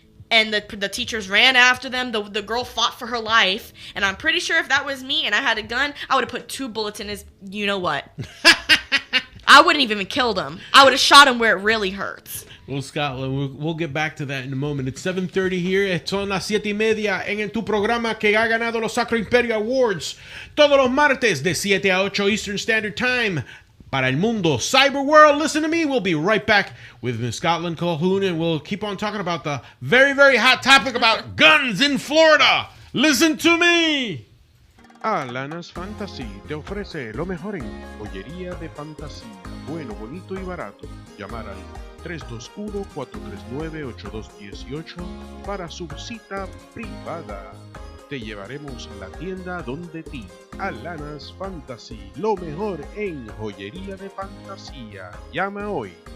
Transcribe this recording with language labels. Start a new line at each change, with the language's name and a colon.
English: And the teachers ran after them. The girl fought for her life, and I'm pretty sure if that was me and I had a gun, I would have put 2 bullets in his you-know-what. I wouldn't even killed him. I would have shot him where it really hurts. Well, Scotland, we'll get back to that in a moment. It's 7:30 here.
Spanish: Son las 7:30 en tu programa que ha ganado los Sacro Imperio Awards. Todos los martes de 7 a 8 Eastern Standard Time. Para el mundo, cyber world, listen to me.
English: We'll be right back with Miss Scotland Calhoun, and we'll keep on talking about the very, very hot topic about guns in Florida. Listen to me.
Spanish: Alanas Fantasy te ofrece lo mejor en joyería de fantasía, bueno, bonito y barato. Llamar al 321-439-8218 para su cita privada. Te llevaremos a la tienda donde ti. Alanas Fantasy, lo mejor en joyería de fantasía. Llama hoy.